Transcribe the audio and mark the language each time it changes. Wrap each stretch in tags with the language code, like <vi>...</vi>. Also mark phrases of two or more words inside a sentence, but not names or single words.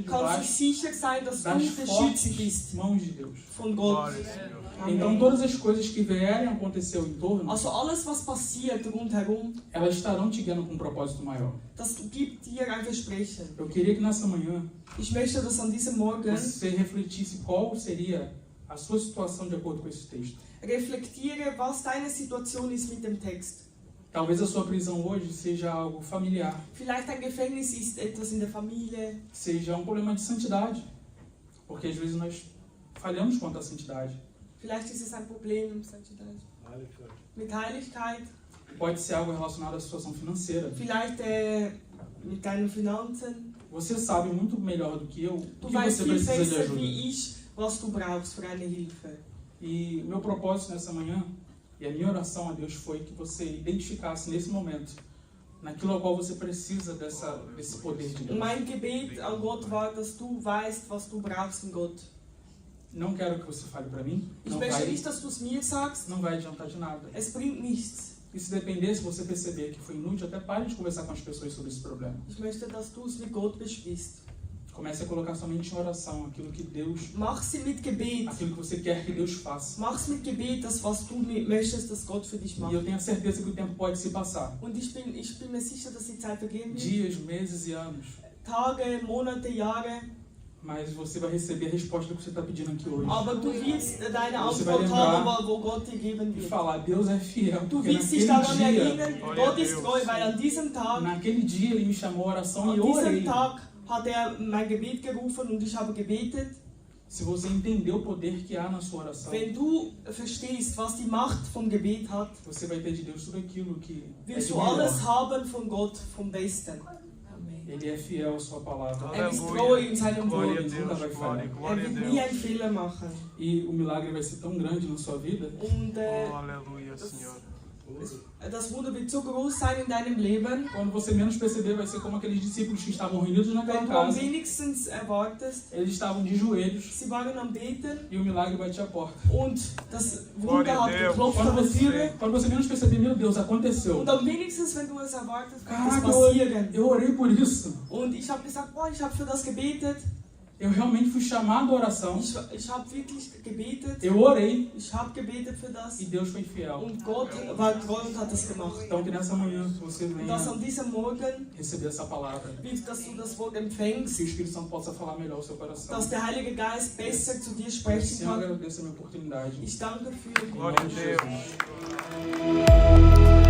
<de>kannst du</de> <pt>debaixo</pt> <de>sicher sein, dass du das beschützt</de> <pt>fortes</pt> <de>bist</de> <pt>mãos de Deus.</pt> <de>von Gott.</de> <pt>Então,</pt> <de>Amen.</de> <pt>todas as coisas que vierem a acontecer ao entorno,</pt> <de>Also alles, was passiert rundherum,</de> <pt>elas estarão te guiando com um propósito maior.</pt> <de>das gibt dir ein Versprechen.</de> <pt>Eu queria que nessa manhã</pt> <de>Ich möchte, dass an diesem Morgen</de> <pt>você refletisse qual seria a sua situação de acordo com esse texto.</pt> <de>reflektiere, was deine Situation ist mit dem Text.</de> <pt>Talvez a sua prisão hoje seja algo familiar,</pt> <de>Vielleicht ein Gefängnis ist etwas in der Familie,</de> <pt>seja um problema de santidade, porque às vezes nós falhamos quanto à santidade.</pt> <de>vielleicht ist es ein Problem mit Heiligkeit,</de> <pt>Pode ser algo relacionado à situação financeira.</pt> <de>vielleicht mit deinen Finanzen.</de> <pt>Você sabe muito melhor do que eu o</pt> <de>Du</de> <pt>que</pt> <de>weißt</de> <pt>você</pt> <de>viel</de> <pt>precisa de</pt> <de>besser</de> <pt>ajuda.</pt> <de>wie ich, was du brauchst für eine Hilfe.</de> <pt>E meu propósito nessa manhã e a minha oração a Deus foi que você identificasse nesse momento naquilo ao qual você precisa desse poder de</pt> <de>Und</de> <pt>Deus.</pt> <de>mein Gebet an Gott war, dass du weißt, was du brauchst in Gott.</de> <pt>Não quero que você fale para mim,</pt> <de>Ich möchte nicht, dass du es mir sagst.</de> <pt>não vai adiantar de nada.</pt> <de>Es bringt nichts.</de> <pt>E se depender, se você perceber que foi inútil, até pare de conversar com as pessoas sobre esse problema.</pt> <de>Ich möchte, dass du es mit Gott besprichst.</de> <pt>Comece a colocar somente em oração aquilo que Deus,</pt> <de>Mach sie mit Gebet.</de> <pt>aquilo que você quer que Deus faça.</pt> <de>Mach's mit Gebet, das was du möchtest, dass Gott für dich</de> <pt>E</pt> <de>macht.</de> <pt>eu tenho a certeza que o tempo pode se passar.</pt> <de>Und ich bin mir sicher, dass die Zeit vergehen wird.</de> <pt>Dias, meses e anos.</pt> <de>Tage, Monate, Jahre.</de> <pt>Mas você vai receber a resposta que você está pedindo aqui hoje.</pt> <de>Aber du wirst deine</de> <pt>Você vai</pt> <de>Antwort haben,</de> <pt>lembrar</pt> <de>wo Gott dir geben</de> <pt>E</pt> <de>wird.</de> <pt>falar, Deus é fiel.</pt> <de>Du</de> <pt>Porque</pt> <de>wirst dich</de> <pt>naquele</pt> <de>daran</de> <pt>dia,</pt> <de>erinnern, Gott ist treu, weil an diesem Tag,</de> <pt>naquele dia ele me chamou à oração e</pt> <de>an</de> <pt>eu orei.</pt> <de>diesem Tag hat er mein Gebet gerufen und ich habe gebetet.</de> <pt>Se você entender o poder que há na sua oração,</pt> <de>Wenn du verstehst, was die Macht vom Gebet hat,</de> <pt>você vai ter de Deus tudo aquilo que é</pt> <de>wirst</de> <pt>de</pt> <de>du alles</de> <pt>melhor.</pt> <de>haben von Gott, vom Besten.</de> <pt>Ele é fiel à sua palavra.</pt> <de>Er ist treu in seinem</de> <pt>Glória a</pt> <de>Wort.</de> <pt>Deus, glória,</pt> <de>Er</de> <pt>glória a</pt> <de>wird nie einen</de> <pt>Deus.</pt> <de>Fehler machen.</de> <pt>E o milagre vai ser tão grande na sua vida</pt> <de>Und</de> <pt>Oh, aleluia, Senhor.</pt> <de>das Wunder wird so groß sein in deinem Leben,</de> <pt>quando você menos perceber, vai ser como aqueles discípulos que estavam reunidos naquela</pt> <de>wenn du am</de> <pt>casa.</pt> <de>wenigstens erwartest.</de> <pt>Eles estavam de joelhos</pt> <de>Sie waren am Beten</de> <pt>e o milagre batia a porta.</pt> <de>und das Wunder hat geklopft</de> <pt>Quando</pt> <de>an der Türe.</de> <pt>você menos perceber, meu Deus, aconteceu.</pt> <de>Und am wenigstens, wenn du es erwartest, wird es</de> <pt>Caraca,</pt> <de>passieren.</de> <pt>eu orei por isso.</pt> <de>Und ich habe gesagt, boah, ich habe für das gebetet.</de> <pt>Eu realmente fui chamado à oração.</pt> <de>Ich habe wirklich gebetet.</de> <pt>Eu orei</pt> <de>Ich habe gebetet für das.</de> <pt>e Deus foi fiel.</pt> <de>Und Gott war treu und hat das gemacht.</de> <pt>Então que nessa manhã você</pt> <de>Und</de> <pt>venha</pt> <de>dass an diesem Morgen</de> <pt>receber essa palavra.</pt> <de>wird, dass du das Wort</de> <pt>Que</pt> <de>empfängst,</de> <pt>o Espírito Santo possa falar melhor ao seu coração.</pt> <de>dass der Heilige Geist besser zu dir</de> <pt>Eu</pt> <de>sprechen</de> <pt>Senhor,</pt> <de>kann.</de> <pt>agradeço a minha oportunidade.</pt> <de>Ich danke für</de> <pt>Em Glória a nome de Deus. Jesus.</pt>